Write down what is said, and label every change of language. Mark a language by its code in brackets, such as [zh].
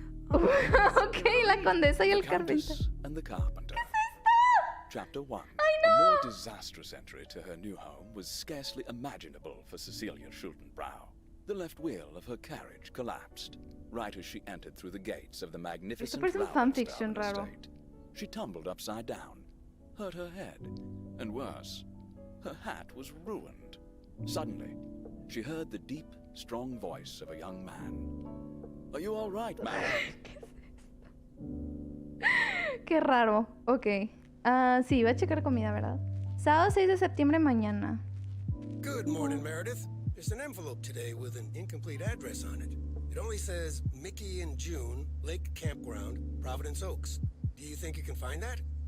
[es] Ok, la condesa y el carpintero. [en] And the Carpenter. Chapter 1. I A more disastrous entry to her new home was scarcely imaginable for Cecilia Schultenbrow. The left wheel of her carriage collapsed, right as she entered through the gates of the magnificent [es] parece un fanfiction [en] Rowlandstown [es] raro. [en] estate. She tumbled upside down, hurt her head, and worse, her hat was ruined. Suddenly, she heard the deep, strong voice of a young man. Are you all right, man? [es] Qué raro. Ok. Sí, voy a checar comida, ¿verdad? Sábado 6 de septiembre mañana. [en] Good morning, Meredith. There's an envelope today with an incomplete address on it. It only says Mickey and June, Lake Campground, Providence Oaks. Do you think you can find that?